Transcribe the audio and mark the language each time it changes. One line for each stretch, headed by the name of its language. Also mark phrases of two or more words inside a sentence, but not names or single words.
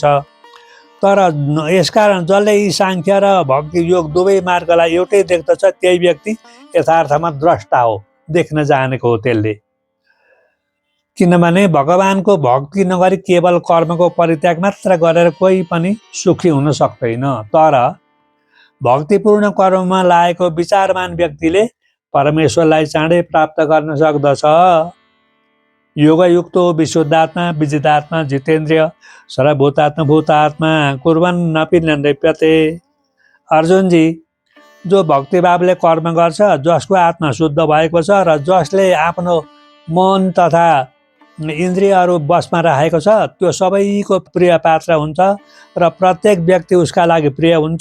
Nepali: तर यसकारण जसले यी सांख्य र भक्ति योग दुवै मार्गलाई एउटै देख्दछ त्यही व्यक्ति यथार्थमा द्रष्टा हो, देख्न जानेको हो त्यसले। किनभने भगवानको भक्ति नगरी केवल कर्मको परित्याग मात्र गरेर कोही पनि सुखी हुन सक्दैन, तर भक्तिपूर्ण कर्ममा लागेको विचारमान व्यक्तिले परमेश्वरलाई चाँडै प्राप्त गर्न सक्दछ।
Sanskrit: योगयुक्तो विशुद्धात्मा विजितात्मा जितेन्द्रिय सर्वभूतात्मा भूतात्मा कुर्वन्नपि न लिप्यते।
Nepali: अर्जुनजी, जो भक्तिभावले कर्म गर्छ, जसको आत्मा शुद्ध भएको छ र जसले आफ्नो मन तथा इन्द्रियहरू बसमा राखेको छ, त्यो सबैको प्रिय पात्र हुन्छ र प्रत्येक व्यक्ति उसका लागि प्रिय हुन्छ।